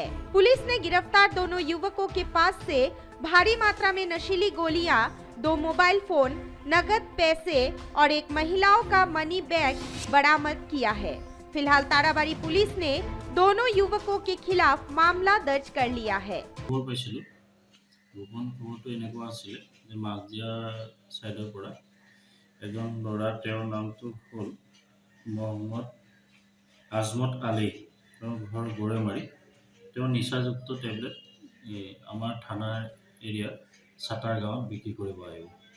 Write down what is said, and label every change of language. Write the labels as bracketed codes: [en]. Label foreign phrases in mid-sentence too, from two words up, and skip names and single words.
[hi] पुलिस ने गिरफ्तार दोनों युवकों के पास से भारी मात्रा में नशीली गोलियां, 2 मोबाइल फोन, नगद पैसे और एक महिलाओं का मनी बैग बरामद किया है। फिलहाल ताराबाड़ी पुलिस ने दोनों युवकों के खिलाफ मामला दर्ज कर लिया है। [as] মাছদিয়া সাইডৰ পৰা এজন ল'ৰা, তেওঁৰ নামটো হ'ল মহম্মদ আজমত আলী, তেওঁৰ ঘৰ গড়েমাৰী। তেওঁ নিচাযুক্ত টেবলেট আমাৰ থানাৰ এৰিয়া চাটাৰ গাঁৱত বিক্ৰী কৰিব আহিব।